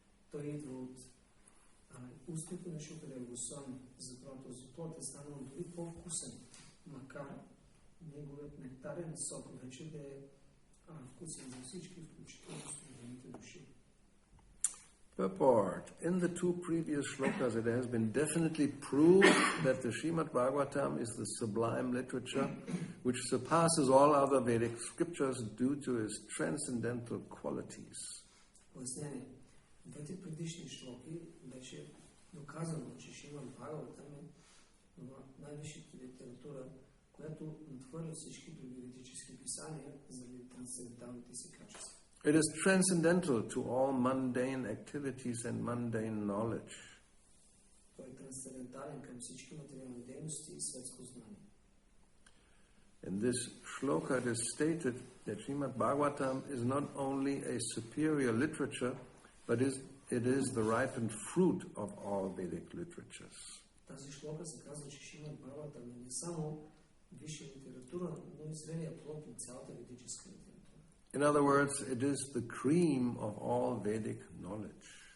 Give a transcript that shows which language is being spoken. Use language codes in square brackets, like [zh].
[bg] Той идва от устните на Шукадева Госвами, затова този плод е станал дори по-вкусен, макар неговият нектарен сок вече да е вкусен за всички, включително студените души. [en] Purport. In the two previous shlokas, it has been definitely proved that the Srimad Bhagavatam is the sublime literature which surpasses all other Vedic scriptures due to its transcendental qualities. [bg] Пояснение. В двете предишни шлоки беше доказано, че Шримад Бхагаватам е най-висшата литература, която надхвърля всички други ведически писания заради трансценденталните си качества. [en] It is transcendental to all mundane activities and mundane knowledge. [bg] Той е трансцендентален към всички материални дейности и светско знание. [en] In this shloka it is stated that Srimad Bhagavatam is not only a superior literature, but it is the ripened fruit of all Vedic literatures. [bg] Тази шлока се казва, че Шримад Бхагаватам е не само висша литература, но и зрелия плод на цялата ведическа литература. [en] In other words, it is the cream of all Vedic knowledge.